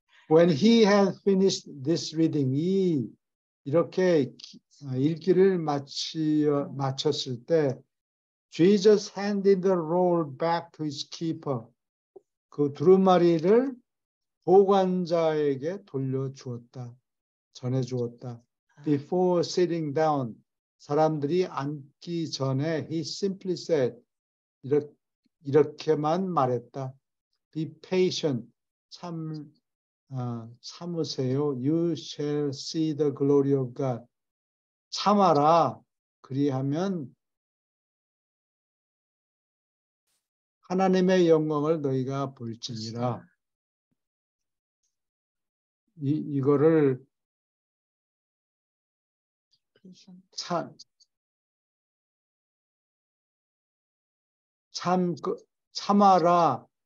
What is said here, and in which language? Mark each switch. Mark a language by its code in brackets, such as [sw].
[en] When he had finished this reading, [ko] 이렇게 읽기를 마쳤을 때 [en] Jesus handed the roll back to his keeper. [ko] 그 두루마리를 보관자에게 돌려주었다. 전해주었다. [en] Before sitting down, [ko] 사람들이 앉기 전에 [en] he simply said, [ko] 이렇게만 말했다. [en] Be patient, [ko] 참으세요. [en] You shall see the glory of God. [ko] 참아라. 그리하면 하나님의 영광을 너희가 볼지니라. 이거를 참아라.